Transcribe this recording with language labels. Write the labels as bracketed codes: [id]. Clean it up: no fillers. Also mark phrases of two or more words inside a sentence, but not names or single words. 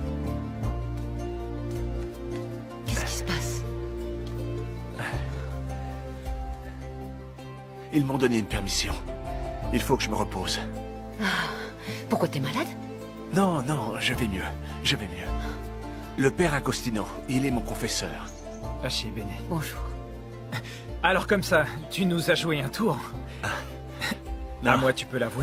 [fr] Qu'est-ce qui se passe? Ils m'ont donné une permission. Il faut que je me repose. Pourquoi t'es malade? Non, je vais mieux. Je vais mieux. Le père Agostino, il est mon confesseur. [it] Pace bene. [fr] Bonjour. Alors comme ça, tu nous as joué un tour. Non. À moi, tu peux l'avouer.